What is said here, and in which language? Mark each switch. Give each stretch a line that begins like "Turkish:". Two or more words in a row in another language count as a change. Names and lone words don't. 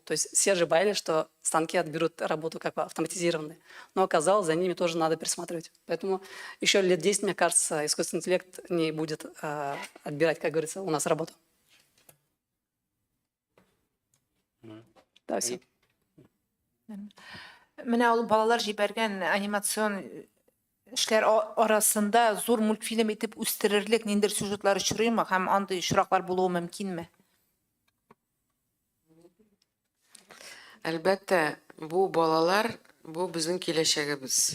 Russian: То есть все же боялись, что станки отберут работу как бы автоматизированные. Но оказалось, за ними тоже надо присматривать. Поэтому еще лет 10, мне кажется, искусственный интеллект не будет отбирать, как говорится, у нас работу. Да, все.
Tatar: Менә ул балалар җибәргән анимацион эшләр арасында зур мультфильм итеп үстерерлек ниндидер сюжетлар очрыймы һәм андый очраклар булуы мөмкинме? Әлбәттә, бу балалар, бу безнең киләчәгебез.